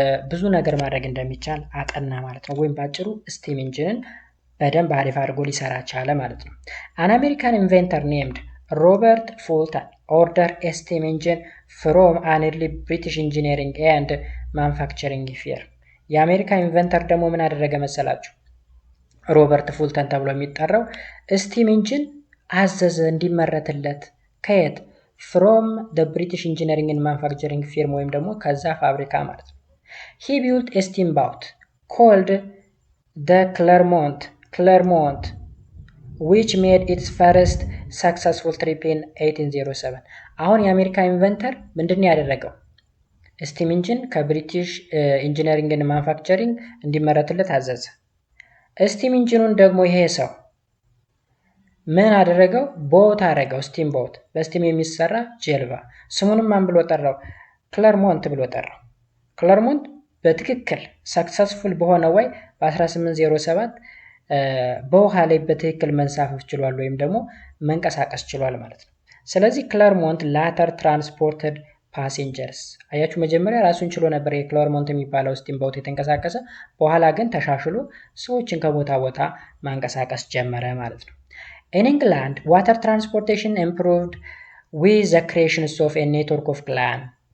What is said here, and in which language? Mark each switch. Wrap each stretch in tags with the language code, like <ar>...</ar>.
<am>ብዙ ነገር ማድረግ እንደሚቻል አጠና ማለት ነው። ወይም ባጭሩ ስቲም ኢንጂንን በደንብ አሪፍ አድርጎ ሊሰራ ቻለ ማለት ነው።</am> <en>an American inventor named Robert Fulton ordered a steam engine from an early British engineering and manufacturing firm።</en> <am>የአሜሪካ ኢንቨንተር ደግሞ ምን አደረገ መሰላችሁ? ሮበርት ፉልተን ተብሎ የሚጠራው ስቲም ኢንጂን አዘዘ እንዲመረትለት። ከየት?</am> <en>from the British engineering and manufacturing firm</en> <am>ወይም ደግሞ ከዛ ፋብሪካ ማለት ነው።</am> <en>he built a steamboat called the Clermont which made its first successful trip in 1807።</en> <am>አሁን የአሜሪካ ኢንቨንተር ምንድን ያደረገው? ስቲም ኢንጂን ከብሪቲሽ ኢንጂነሪንግ እና ማኑፋክቸሪንግ እንዲመረትለት አዘዘ። ስቲም ኢንጂኑን ደግሞ ይሄ ሰው ምን አደረገው? ቦት አደረገው። ስቲም ቦት፣ በስቲም የሚሰራ ጀልባ። ስሙንም ማን ብሎ ጠራው? ክለርሞንት ብሎ ጠራው። ክለርሞንት በትክክል ሰክሰስፉል በሆነ ወይ በ1807 በውሃ ላይ በትክክል መንሳፈፍ ችሏል ወይም ደግሞ መንቀሳቀስ ችሏል ማለት ነው። ስለዚህ ክለርሞንት ላተር ትራንስፖርትድ ፓሴንጀርስ። አያችሁ መጀመሪያ ራሱን ችሎ ነበር የክለርሞንት የሚባለው ስቲም ቦት የተንቀሳቀሰ፣ በኋላ ግን ተሻሽሎ ሰዎችን ከቦታ ቦታ ማንቀሳቀስ ጀመረ ማለት ነው።</am> <en>In England, water transportation improved with the creation of a network of canals</en>